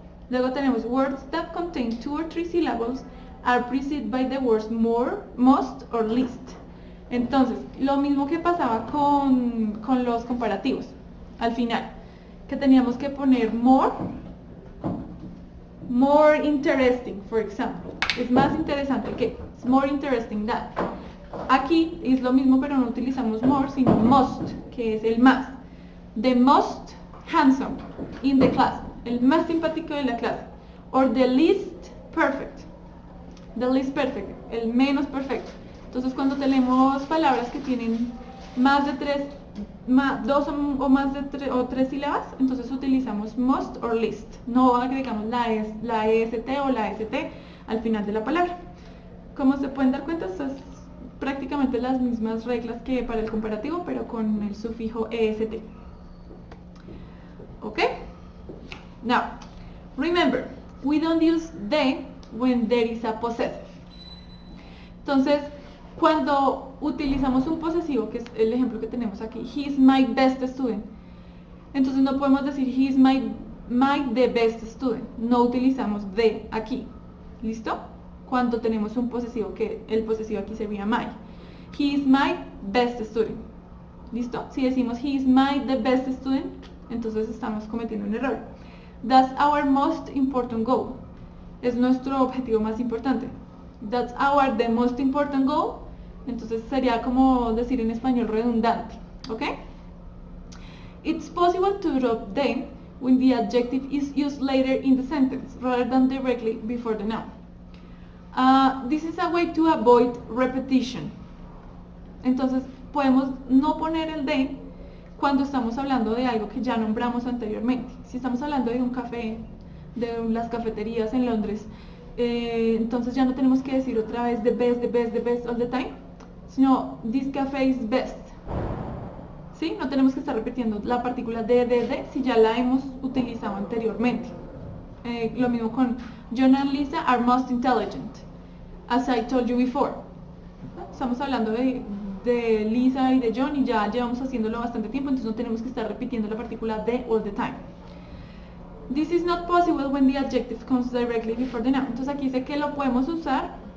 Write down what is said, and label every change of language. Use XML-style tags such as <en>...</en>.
<es>Luego tenemos</es> <en>words that contain 2 or 3 syllables are preceded by the words more, most or least.</en> <es>Entonces, lo mismo que pasaba con los comparativos, al final, que teníamos que poner more</es> <en>more interesting, for example.</en> <es>Es más interesante que.</es> <en>It's more interesting than.</en> <es>Aquí es lo mismo, pero no utilizamos more, sino most, que es el más.</es> <en>The most handsome in the class.</en> <es>El más simpático de la clase.</es> <en>Or the least perfect. The least perfect.</en> <es>El menos perfecto. Entonces, cuando tenemos palabras que tienen más de dos o más de tres sílabas, entonces utilizamos</es> <en>most or least.</en> <es>No agregamos la est o la st al final de la palabra. Como se pueden dar cuenta, es prácticamente las mismas reglas que para el comparativo, pero con el sufijo est. ¿Ok?</es> <en>Now, remember, we don't use they when there is a possessive.</en> <es>Entonces, cuando utilizamos un posesivo, que es el ejemplo que tenemos aquí,</es> <en>he is my best student,</en> <es>entonces no podemos decir</es> <en>he is my the best student,</en> <es>no utilizamos the aquí, ¿listo? Cuando tenemos un posesivo, que el posesivo aquí sería my.</es> <en>He is my best student,</en> <es>¿listo? Si decimos</es> <en>he is the best student,</en> <es>entonces estamos cometiendo un error.</es> <en>That's our most important goal.</en> <es>Es nuestro objetivo más importante.</es> <en>That's the most important goal.</en> <es>Entonces sería como decir en español redundante, ¿ok?</es> <en>It's possible to drop the when the adjective is used later in the sentence rather than directly before the noun. This is a way to avoid repetition.</en> <es>Entonces podemos no poner el de cuando estamos hablando de algo que ya nombramos anteriormente. Si estamos hablando de un café, de las cafeterías en Londres, entonces ya no tenemos que decir otra vez</es> <en>the best all the time,</en> <es>sino</es> <en>this cafe is best.</en> <es>¿Sí? No tenemos que estar repitiendo la partícula de si ya la hemos utilizado anteriormente. Lo mismo con</es> <en>John and Lisa are most intelligent, as I told you before.</en> <es>Estamos hablando de Lisa y de John y ya llevamos haciéndolo bastante tiempo, entonces no tenemos que estar repitiendo la partícula de</es> <en>all the time. This is not possible when the adjective comes directly before the noun.</en> <es>Entonces aquí dice que lo podemos usar.</es>